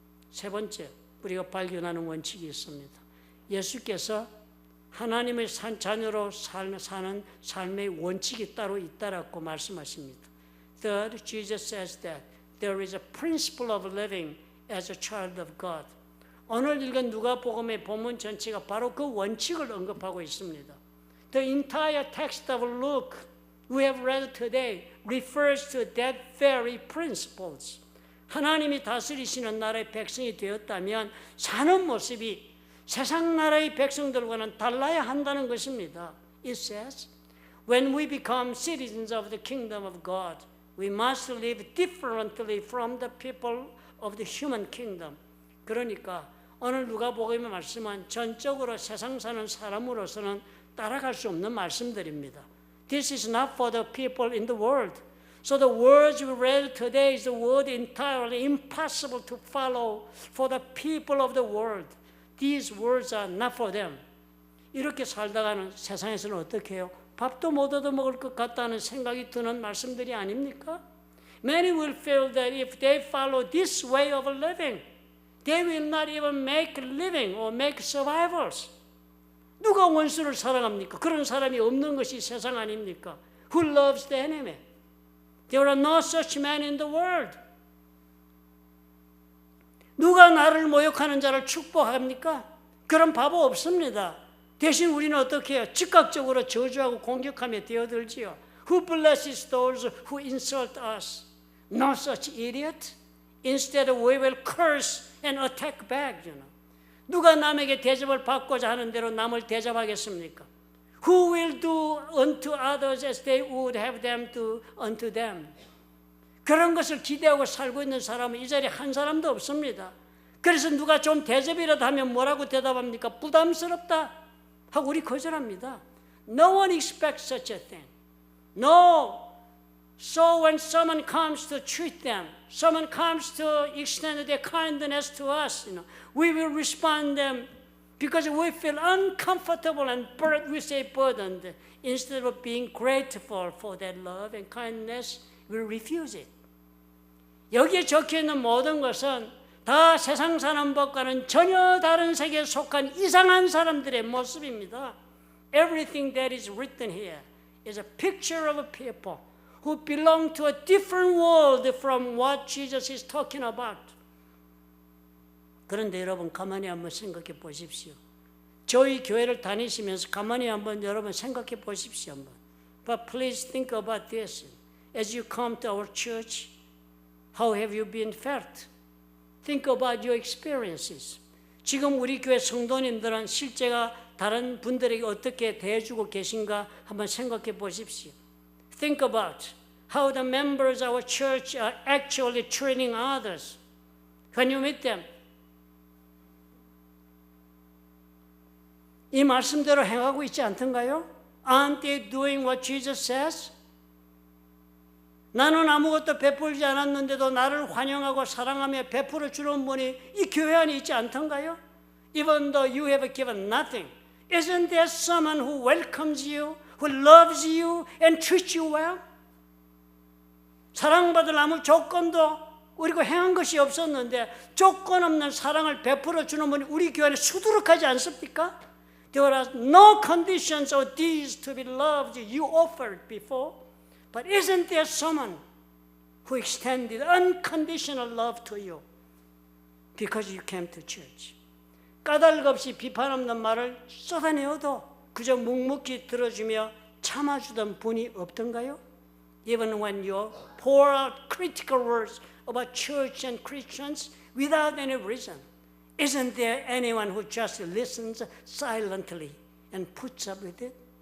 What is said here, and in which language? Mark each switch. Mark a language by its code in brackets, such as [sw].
[ko] 세 번째, 우리가 발견하는 원칙이 있습니다. 예수께서 하나님의 자녀로 사는 삶의 원칙이 따로 있다라고 말씀하십니다. [en] Third, Jesus says that there is a principle of living as a child of God. [ko] 오늘 읽은 누가복음의 본문 전체가 바로 그 원칙을 언급하고 있습니다. [en] The entire text of Luke we have read today refers to that very principles. [ko] 하나님이 다스리시는 나라의 백성이 되었다면 사는 모습이 세상 나라의 백성들과는 달라야 한다는 것입니다. [en] It says, when we become citizens of the kingdom of God, we must live differently from the people of the human kingdom. [ko] 그러니까 오늘 누가복음의 말씀은 전적으로 세상 사는 사람으로서는 따라갈 수 없는 말씀들입니다. [en] This is not for the people in the world. So the words we read today is a word entirely impossible to follow for the people of the world. These words are not for them. [ko] 이렇게 살다가는 세상에서는 어떻게 해요? 밥도 못 얻어먹을 것 같다는 생각이 드는 말씀들이 아닙니까? [en] Many will feel that if they follow this way of living, they will not even make living or make survivals. [ko] 누가 원수를 사랑합니까? 그런 사람이 없는 것이 세상 아닙니까? [en] Who loves the enemy? There are no such men in the world. [ko] 누가 나를 모욕하는 자를 축복합니까? 그런 바보 없습니다. 대신 우리는 어떻게 해요? 즉각적으로 저주하고 공격하며 뛰어들지요. [en] Who blesses those who insult us? No such idiot. Instead we will curse and attack back. [ko] 누가 남에게 대접을 받고자 하는 대로 남을 대접하겠습니까? [en] Who will do unto others as they would have them do unto them? [ko] 그런 것을 기대하고 살고 있는 사람은 이 자리에 한 사람도 없습니다. 그래서 누가 좀 대접이라도 하면 뭐라고 대답합니까? 부담스럽다 하고 우리 거절합니다. [en] No one expects such a thing. No. So when someone comes to treat them, someone comes to extend their kindness to us, we will respond them because we feel uncomfortable and we say burdened. Instead of being grateful for that love and kindness, we refuse it. [ko] 여기에 적혀있는 모든 것은 다 세상 사는 법과는 전혀 다른 세계에 속한 이상한 사람들의 모습입니다. [en] Everything that is written here is a picture of a people who belong to a different world from what Jesus is talking about. [ko] 그런데 여러분 가만히 한번 생각해 보십시오. 저희 교회를 다니시면서 가만히 한번 여러분 생각해 보십시오. 한번. [en] But please think about this. As you come to our church, how have you been felt? Think about your experiences. [ko] 지금 우리 교회 성도님들은 실제가 다른 분들에게 어떻게 대해주고 계신가 한번 생각해 보십시오. [en] Think about how the members of our church are actually treating others. When you meet them, [ko] 이 말씀대로 행하고 있지 않던가요? [en] Aren't they doing what Jesus says? [ko] 나는 아무것도 베풀지 않았는데도 나를 환영하고 사랑하며 베풀어 주는 분이 이 교회 안에 있지 않던가요? [en] Even though you have given nothing, isn't there someone who welcomes you, who loves you and treats you well? [ko] 사랑받을 아무 조건도 우리가 행한 것이 없었는데 조건 없는 사랑을 베풀어 주는 분이 우리 교회 안에 수두룩하지 않습니까? [en] There are no conditions of these to be loved you offered before. But isn't there someone who extended unconditional love to you because you came to church? [ko] 까닭 없이 비판 없는 말을 쏟아내어도 그저 묵묵히 들어주며 참아주던 분이 없던가요? [en] Even when you pour out critical words about church and Christians without any reason, isn't there anyone who just listens silently and puts up with it?